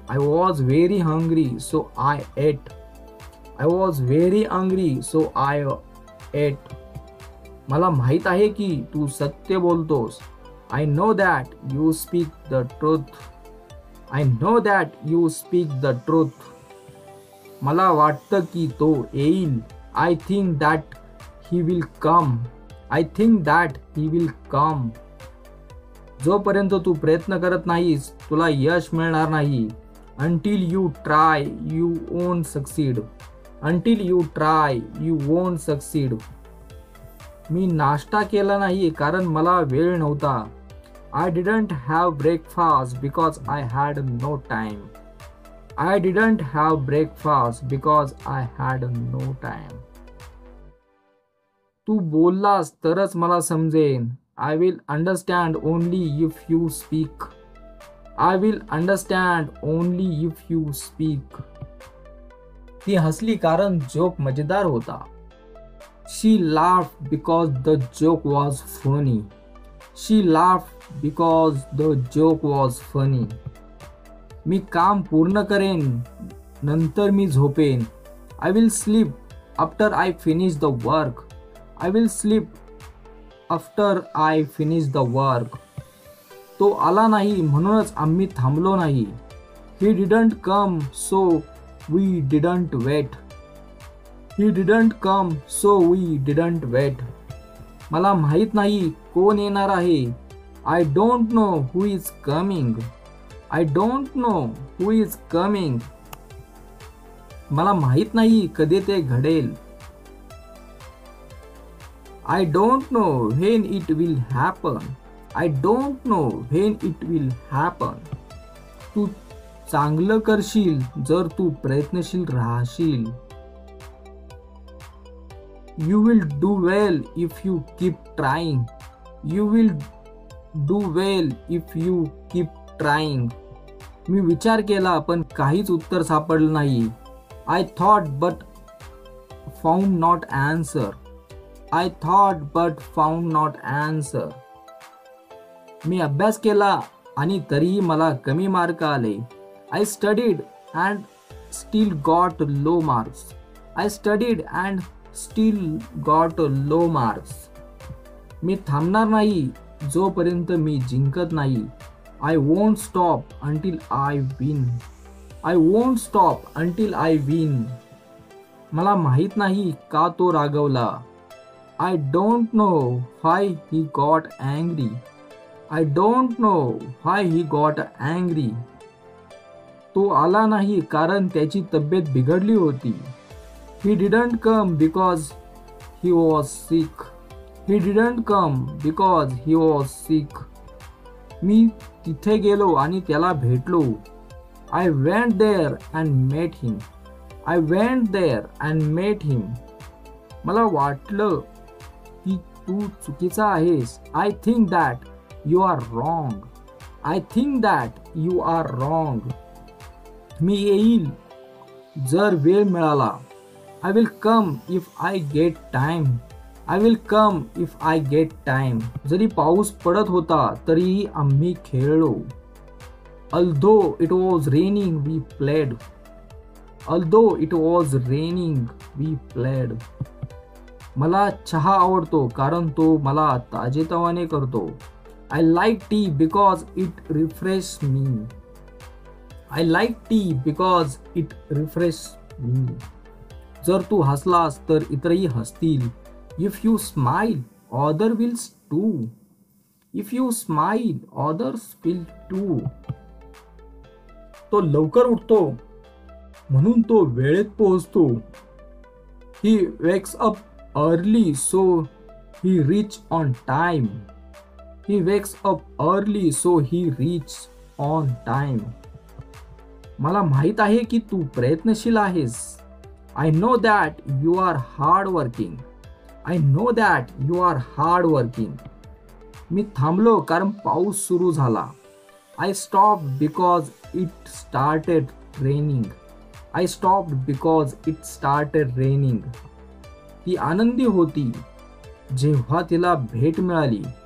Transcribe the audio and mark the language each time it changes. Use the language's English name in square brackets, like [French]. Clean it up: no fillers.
[English] I was very hungry so I ate. I was very hungry so I ate. [Marathi] मला माहित आहे की तू सत्य बोलतोस. [English] I know that you speak the truth. I know that you speak the truth. [Marathi] मला वाटतं की तो येईल. [English] I think that he will come. I think that he will come. [Marathi] जोपर्यंत तू प्रयत्न करत नाहीस तुला यश मिळणार नाही. [English] Until you try, you won't succeed. Until you try, you won't succeed. [Marathi] मी नाश्ता केला नाही कारण मला वेळ नव्हता. [English] I didn't have breakfast because I had no time. I didn't have breakfast because I had no time. [Marathi] तू बोललास तरच मला समजेन. [English] I will understand only if you speak. I will understand only if you speak. [Marathi] ती हसली कारण joke मजेदार होता. [English] She laughed because the joke was funny. She laughed because the joke was funny. [Marathi] मी काम पूर्ण करेन नंतर मी झोपेन. [English] I will sleep after I finish the work. I will sleep after I finish the work. [Marathi] तो आला नाही म्हणूनच आम्ही थांबलो नाही. [English] He didn't come so we didn't wait. He didn't come so we didn't wait. [Marathi] मला माहित नाही कोण येणार आहे. [English] I don't know who is coming. I don't know who is coming. [Marathi] मला माहित नाही कधी ते घडेल. [English] I don't know when it will happen. I don't know when it will happen. [Marathi] तू चांगलं करशील जर तू प्रयत्नशील राहशील. [English] You will do well if you keep trying. You will do well if you keep trying. [Marathi] मी विचार केला पण काहीच उत्तर सापडलं नाही. [English] I thought but found not answer. I thought but found not answer. [Marathi] मी अभ्यास केला आणि तरीही मला कमी मार्क आले. [English] I studied and still got low marks. I studied and still got low marks. [Marathi] मी थांबणार नाही जोपर्यंत मी जिंकत नाही. [English] I won't stop until I win. I won't stop until I win. [Marathi] मला माहित नाही का तो रागवला. [English] I don't know why he got angry. I don't know why he got angry. [Marathi] तो आला नाही कारण त्याची तब्येत बिघडली होती. [English] He didn't come because he was sick. He didn't come because he was sick. [Marathi] मी तिथे गेलो आणि त्याला भेटलो. [English] I went there and met him. I went there and met him. [Marathi] मला वाटलं की तू चुकीचा आहेस. [English] I think that you are wrong. I think that you are wrong. [Marathi] मी येईल जर वेळ मिळाला. [English] I will come if I get time. I will come if I get time. [Marathi] जरी पाऊस पडत होता तरीही आम्ही खेळलो. [English] Although it was raining, we played. Although it was raining, we played. [Marathi] मला चहा आवडतो कारण तो मला ताजेतवाने करतो. [English] I like tea because it refreshes me. I like tea because it refreshes me. [Marathi] जर तू हसलास तर इतरही हसतील. [English] If you smile, others will too. If you smile, others will too. [Marathi] तो लवकर उठतो म्हणून तो वेळेत पोहोचतो. [English] He wakes up early so he reach on time. He wakes up early so he reach on time. [Marathi] मला माहित आहे की तू प्रयत्नशील आहेस. [English] I know that you are hard working. I know that you are hard working. [Marathi] मी थांबलो कारण पाऊस सुरू झाला. [English] I stopped because it started raining. I stopped because it started raining. [Marathi] ती आनंदी होती जेव्हा तिला भेट मिळाली.